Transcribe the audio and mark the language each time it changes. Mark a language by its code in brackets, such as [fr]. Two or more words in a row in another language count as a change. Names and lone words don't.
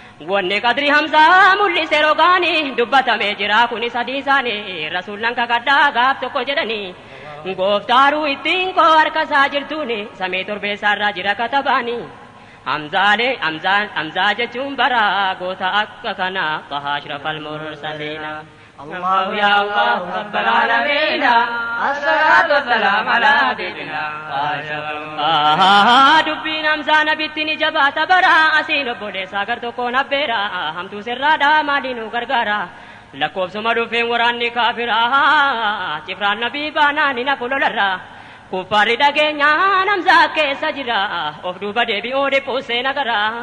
[om] Wanni qadri Hamzaa mul'ise rogaani, dubbatamee jira kunis hadiisaani, Rasuul nan kakadhaa gaaf tokko jedhani. Gooftaaruu ittiin koo harka isaa jirtuuni, samii torbeessaa irraa jira katabaani. Hamzaalee, Hamzaan, Hamzaa jechuun bara goota akka kana, Taha [ar] أشرف المرسلين. الله يا الله رب العالمين. الصلاة والسلام على حبيبنا وأشرف المرسلين. [om] Ahaa, dubbiin Hamzaa nabitti ni jabaata bara, asiin obboleessaa gar tokkoon abbeera, hamtuu sirraadha maalii nu gargaara? Lakkoofsuma dhufeen waraanni kaafira, cifraan nabii baanaan hin hafu lolarra. Kuffaarri dhageenyaan Hamzaa keessa jira, of duuba deebi'uu dhiphuu seena gara.